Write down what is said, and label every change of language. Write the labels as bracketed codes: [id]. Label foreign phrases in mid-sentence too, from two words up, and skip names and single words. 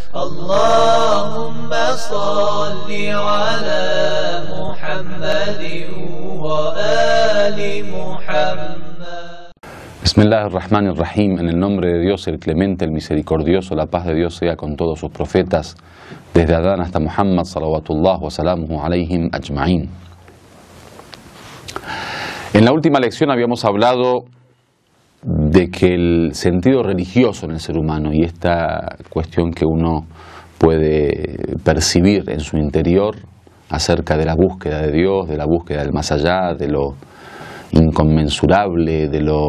[ar] اللهم صل على محمد وآل محمد. بسم الله الرحمن الرحيم. [es] En el nombre de Dios, el clemente, el misericordioso, la paz de Dios sea con todos sus profetas, desde Adán hasta Muhammad, [ar] صلوات الله وسلامه عليهم أجمعين. [es] En la última lección habíamos hablado de que el sentido religioso en el ser humano y esta cuestión que uno puede percibir en su interior acerca de la búsqueda de Dios, de la búsqueda del más allá, de lo inconmensurable, de lo